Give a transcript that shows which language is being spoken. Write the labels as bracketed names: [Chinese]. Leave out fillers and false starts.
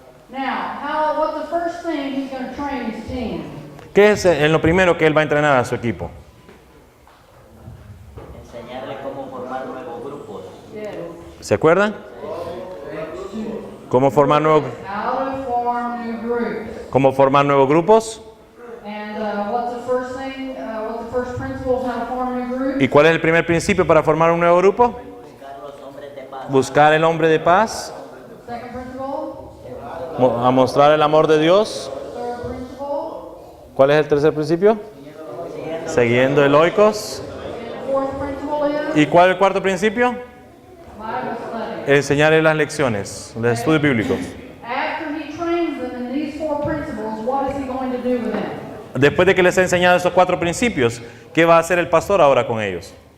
[English] Now, what's the first thing he's going to train his team? [Spanish] ¿Qué es en lo primero que él va a entrenar a su equipo? Enseñarle cómo formar nuevos grupos. ¿Se acuerdan? ¿Cómo formar nuevos [English] How to form new groups. [Spanish] ¿Cómo formar nuevos grupos? [English] And what's the first thing? What's the first principle of how to form new groups? [Spanish] ¿Y cuál es el primer principio para formar un nuevo grupo? Buscar los hombres de paz. buscar el hombre de paz, [English] Second principle. [Spanish] a mostrar el amor de Dios. [English] Third principle. [Spanish] ¿Cuál es el tercer principio? Siguiendo el oikos. [English] Fourth principle is [Spanish] ¿Y cuál es el cuarto principio? [English] Bible study. [Spanish] Enseñarle las lecciones, los estudios bíblicos. [English] After he trains them in these four principles, what is he going to do with them? [Spanish] Después de que les he enseñado esos cuatro principios, ¿qué va a hacer el pastor ahora con ellos?